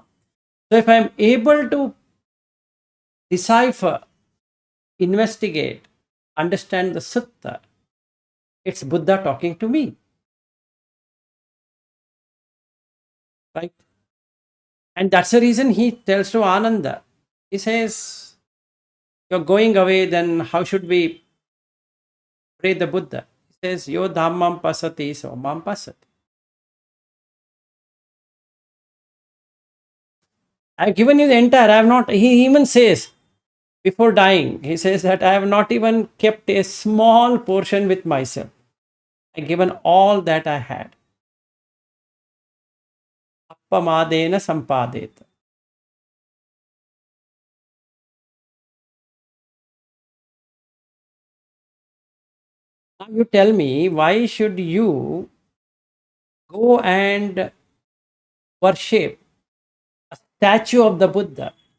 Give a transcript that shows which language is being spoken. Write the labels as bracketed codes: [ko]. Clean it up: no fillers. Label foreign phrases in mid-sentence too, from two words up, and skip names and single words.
[en] So if I'm able to decipher, investigate, understand the Sutta, it's Buddha talking to me, right? And that's the reason he tells to Ananda. He says, you're going away, then how should we pray the Buddha? He says, [pi] yo dhammam pasati, so mam pasati. [en] I've given you the entire, I have not, he even says, before dying, he says that I have not even kept a small portion with myself. I've given all that I had. [pi] Appamadena sampadeta. [en] Now you tell me, why should you go and worship a statue of the Buddha?